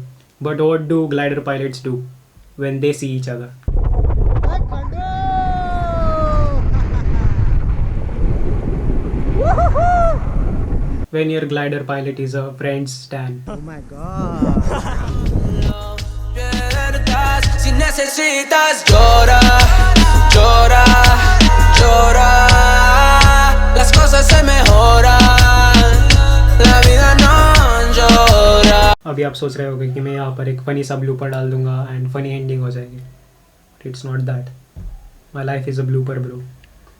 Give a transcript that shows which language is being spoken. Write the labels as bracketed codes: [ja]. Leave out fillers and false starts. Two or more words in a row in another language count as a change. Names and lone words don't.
[en] but what do glider pilots do when they see each other? When your glider pilot is a friend's stand. [es] Si necesitas, llora, llora, llora. Las cosas se mejoran, la vida no llora. [hi] अभी आप सोच रहे होगे कि मैं यहाँ पर एक फनी सा ब्लूपर डाल दूंगा एंड [en] funny ending [hi] हो जाएगी. [en] it's not that. my life is a blooper bro.